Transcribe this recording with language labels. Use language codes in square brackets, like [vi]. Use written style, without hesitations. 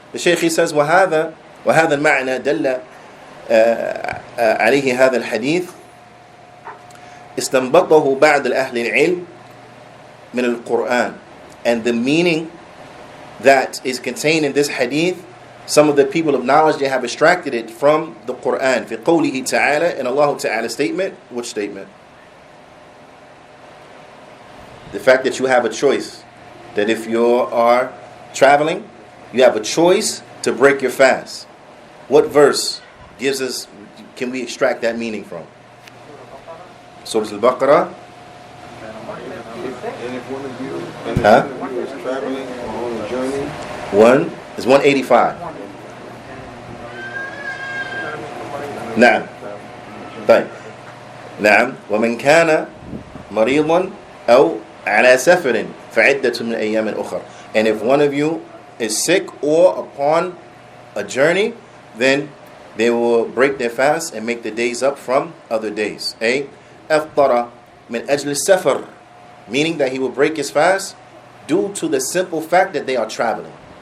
[en] The Shaykh, he says, [ar] وهذا المعنى دل عليه هذا الحديث استنبطه بعض الأهل العلم من القرآن. [en] And the meaning that is contained in this hadith, some of the people of knowledge, they have extracted it from the Qur'an. [ar] في قوله تعالى, [en] in Allah Ta'ala's statement. Which statement? The fact that you have a choice. That if you are traveling, you have a choice to break your fast. What verse can we extract that meaning from? Surah Al-Baqarah. And if one of you is traveling or on a journey, one is 185. [ar] نعم. طيب. نعم. ومن كان مريضا أو على سفر فعدة من أيام أخرى. [en] And if one of you is sick or upon a journey, then they will break their fast and make the days up from other days. [ar] أي أفطر من أجل السفر, [en] meaning that he will break his fast due to the simple fact that they are traveling.